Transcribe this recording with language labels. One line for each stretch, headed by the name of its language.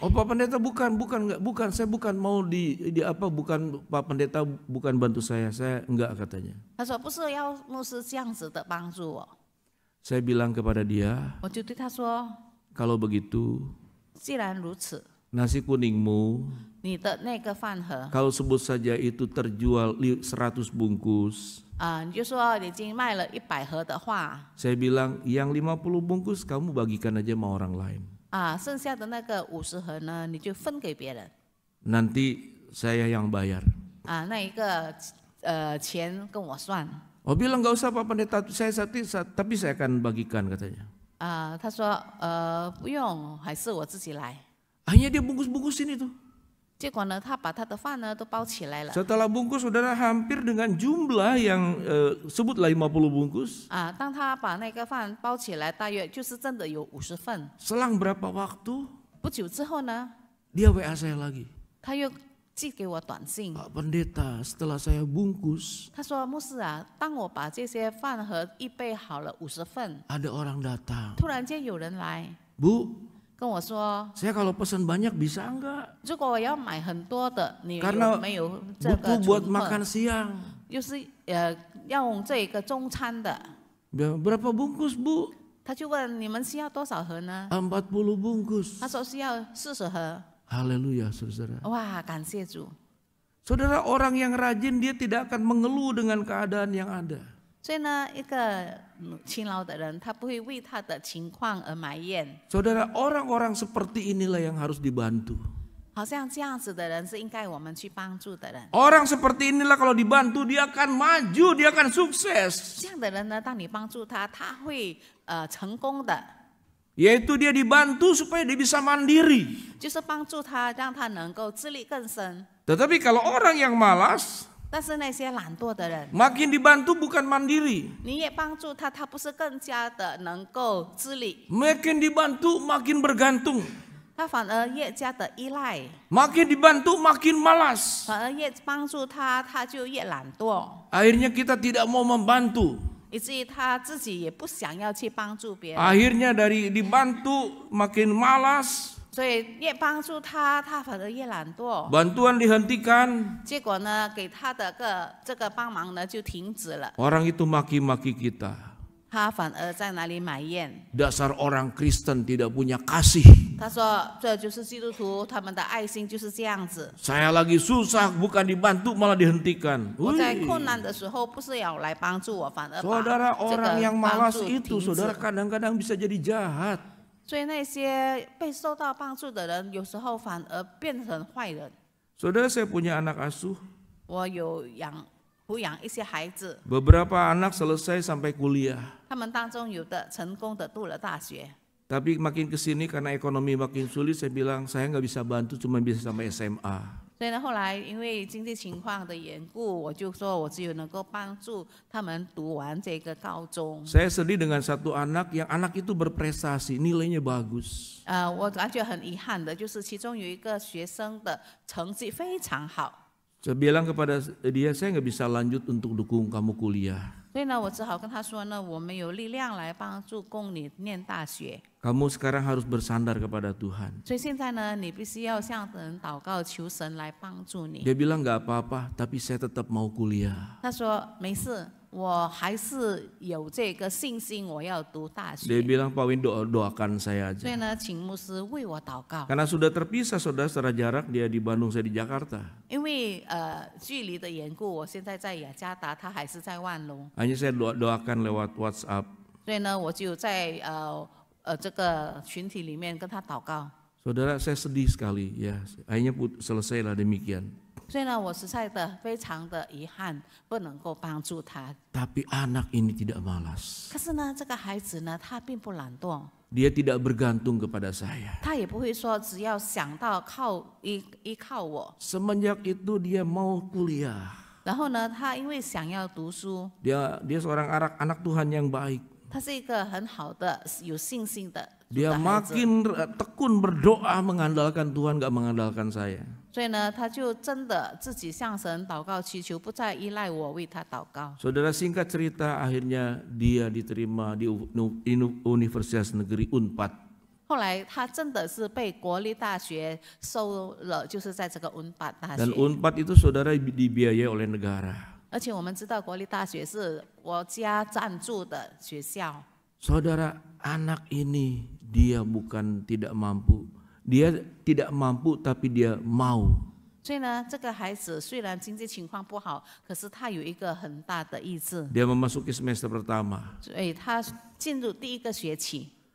Indonesian: Oh Pak Pendeta bukan, saya bukan mau bukan Pak Pendeta bukan bantu saya enggak katanya.
Chinese: 他说不是要牧师这样子的帮助我。
Indonesian: Saya bilang kepada dia,
Chinese: 我就对他说，
Indonesian: kalau begitu
Chinese: 既然如此，
Indonesian: nasi kuningmu
Chinese: 你的那个饭盒，
Indonesian: kalau sebut saja itu terjual 100 bungkus.
Chinese: 你就说已经卖了100盒的话，
Indonesian: Saya bilang yang 50 bungkus kamu bagikan aja sama orang lain.
Chinese: 剩下的那个50盒呢，你就分给别人。
Indonesian: Nanti saya yang bayar.
Chinese: 那一个钱跟我算。
Indonesian: Oh bilang nggak usah Pak Pendeta, tapi saya akan bagikan katanya.
Chinese: 他说不用，还是我自己来。
Indonesian: Akhirnya dia bungkus-bungkusin itu.
Chinese: 结果呢，他把他的饭呢都包起来了。
Indonesian: Setelah bungkus saudara hampir dengan jumlah yang sebutlah 50 bungkus.
Chinese: 当他把那个饭包起来，大约就是真的有50份。
Indonesian: Selang berapa waktu
Chinese: 不久之后呢，
Indonesian: dia WA saya lagi.
Chinese: 他又寄给我短信，
Indonesian: Pak Pendeta setelah saya bungkus
Chinese: 他说：“牧师啊，当我把这些饭盒预备好了50份，
Indonesian: ada orang datang.
Chinese: 突然间有人来
Indonesian: Bu,
Chinese: 跟我说，
Indonesian: saya kalau pesan banyak bisa enggak?
Chinese: 如果我要买很多的，你
Indonesian: Karena
Chinese: 有没有这个
Indonesian: butuh buat
Chinese: 存货？
Indonesian: makan siang.
Chinese: 就是要用这个中餐的。”
Indonesian: Berapa bungkus Bu?
Chinese: 他就问你们需要多少盒呢？
Indonesian: 40 bungkus.
Chinese: 他说需要40盒。
Indonesian: Haleluya saudara.
Chinese: 哇，感谢主！
Indonesian: Saudara, orang yang rajin dia tidak akan mengeluh dengan keadaan yang ada.
Chinese: 所以呢，一个勤劳的人，他不会为他的情况而埋怨。
Indonesian: Saudara, orang-orang seperti inilah yang harus dibantu.
Chinese: 好像这样子的人是应该我们去帮助的人。
Indonesian: Orang seperti inilah kalau dibantu dia akan maju, dia akan sukses.
Chinese: 这样的人呢，当你帮助他，他会成功的，
Indonesian: Yaitu dia dibantu supaya dia bisa mandiri.
Chinese: 就是帮助他，让他能够自力更生。
Indonesian: Tetapi kalau orang yang malas,
Chinese: 但是那些懒惰的人，
Indonesian: makin dibantu bukan mandiri.
Chinese: 你也帮助他，他不是更加的能够自立，
Indonesian: Makin dibantu makin bergantung.
Chinese: 他反而越加的依赖，
Indonesian: Makin dibantu makin malas.
Chinese: 反而越帮助他，他就越懒惰。
Indonesian: Akhirnya kita tidak mau membantu.
Chinese: 以至于他自己也不想要去帮助别人，
Indonesian: Akhirnya dari dibantu makin malas.
Chinese: 所以越帮助他，他反而越懒惰。
Indonesian: Bantuan dihentikan.
Chinese: 结果呢，给他的这个帮忙呢就停止了，
Indonesian: Orang itu maki-maki kita.
Chinese: 他反而在哪里埋怨？
Indonesian: Dasar orang Kristen tidak punya kasih.
Chinese: 他说这就是基督徒，他们的爱心就是这样子。
Indonesian: Saya lagi susah, bukan dibantu malah dihentikan.
Chinese: 我在 Wih. 困难的时候，不是要来帮助我，反而把
Indonesian: Saudara,
Chinese: 这
Indonesian: orang
Chinese: 个
Indonesian: yang
Chinese: 帮
Indonesian: malas
Chinese: 助
Indonesian: itu saudara
Chinese: 止。
Indonesian: kadang-kadang bisa jadi jahat.
Chinese: 所以那些被受到帮助的人，有时候反而变成坏人。
Indonesian: Saudara, saya punya anak asuh.
Chinese: 我有抚养一些孩子，
Indonesian: Beberapa anak selesai sampai kuliah.
Chinese: 他们当中有的成功的读了大学。
Indonesian: Tapi makin kesini karena ekonomi makin sulit, saya bilang saya nggak bisa bantu, cuma bisa sampai SMA.
Chinese: 所以呢，后来因为经济情况的缘故，我就说我只有能够帮助他们读完这个高中。
Indonesian: Saya sedih dengan satu anak yang anak itu berprestasi, nilainya bagus.
Chinese: 我感觉很遗憾的，就是其中有一个学生的成绩非常好，
Indonesian: Saya bilang kepada dia, saya nggak bisa lanjut untuk dukung kamu kuliah.
Chinese: 所以呢，我只好跟他说呢，我没有力量来帮助供你念大学。
Indonesian: Kamu sekarang harus bersandar kepada Tuhan.
Chinese: 所以现在呢，你必须要向神祷告，求神来帮助你。
Indonesian: Dia bilang nggak apa-apa, tapi saya tetap mau kuliah.
Chinese: 他说没事，我还是有这个信心，我要读大
Indonesian: Dia
Chinese: 学。
Indonesian: bilang Pak Win doakan saya
Chinese: 所以
Indonesian: aja.
Chinese: 呢，请牧师为我祷告。
Indonesian: Karena sudah terpisah saudara secara jarak, dia di Bandung, saya di Jakarta.
Chinese: 因为距离的缘故，我现在在雅加达，他还是在万隆，
Indonesian: Hanya saya doakan lewat WhatsApp.
Chinese: 所以呢，我就在这个群体里面跟他祷告。
Indonesian: Saudara, saya sedih sekali ya. Akhirnya selesailah demikian.
Chinese: 所以呢，我实在的非常的遗憾，不能够帮助他。
Indonesian: Tapi anak ini tidak malas.
Chinese: 可是呢，这个孩子呢，他并不懒惰，
Indonesian: Dia tidak bergantung kepada saya.
Chinese: 他也不会说只要想到依靠我。
Indonesian: Semenjak itu dia mau kuliah.
Chinese: 然后呢，他因为想要读书，
Indonesian: Dia seorang anak Tuhan yang baik.
Chinese: 他是一个很好的、有信心的
Indonesian: Dia
Chinese: 孩子。
Indonesian: makin tekun berdoa mengandalkan Tuhan, gak mengandalkan saya.
Chinese: 所以呢，他就真的自己向神祷告祈求，不再依赖我为他祷告。
Indonesian: Saudara, singkat cerita, akhirnya dia diterima di Universitas Negeri Unpad.
Chinese: 后来他真的是被国立大学收了，就是在这个文法大
Indonesian: Dan
Chinese: 学。
Indonesian: Unpad itu saudara dibiayai oleh negara.
Chinese: 而且我们知道国立大学是国家赞助的学校。
Indonesian: Saudara, anak ini dia bukan tidak mampu. Dia tidak mampu tapi dia mau.
Chinese: 所以呢，这个孩子虽然经济情况不好，可是他有一个很大的意志，
Indonesian: Dia memasuki semester pertama.
Chinese: 所以他进入第一个学期。